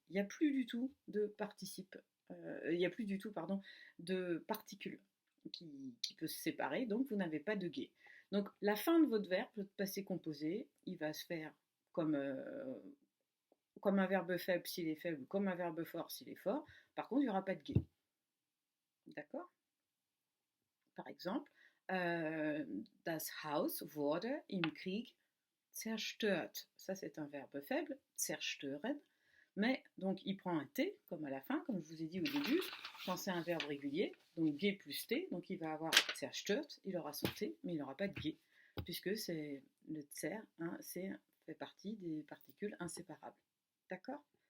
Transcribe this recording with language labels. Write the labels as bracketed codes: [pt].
[fr] Il n'y a plus du tout de participe. Il n'y a plus du tout, de particules qui peut se séparer, donc vous n'avez pas de G. Donc la fin de votre verbe, votre passé composé, il va se faire comme un verbe faible s'il est faible, ou comme un verbe fort s'il est fort. Par contre, il n'y aura pas de G. D'accord? Par exemple, [de] das Haus wurde im Krieg zerstört. [fr] Ça, c'est un verbe faible, zerstören. Mais donc, il prend un T, comme à la fin, comme je vous ai dit au début, quand c'est un verbe régulier, donc G plus T, donc il va avoir zerstört, il aura son T, mais il n'aura pas de G, puisque c'est le zer, fait partie des particules inséparables. D'accord?